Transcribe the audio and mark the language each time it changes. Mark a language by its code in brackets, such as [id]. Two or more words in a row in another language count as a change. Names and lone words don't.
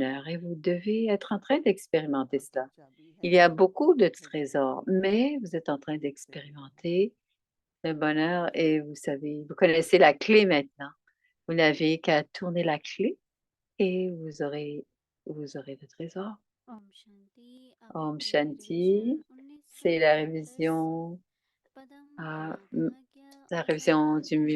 [fr] Et vous devez être en train d'expérimenter cela. Il y a beaucoup de trésors, mais vous êtes en train d'expérimenter le bonheur et vous savez, vous connaissez la clé maintenant. Vous n'avez qu'à tourner la clé et vous aurez le trésor. [hi] ओम शांति Om अभी Shanti, [fr] c'est la révision, [hi] पदम [fr] ah, [hi] पादमज्ञ [fr] la révision du [hi] अभ्यागत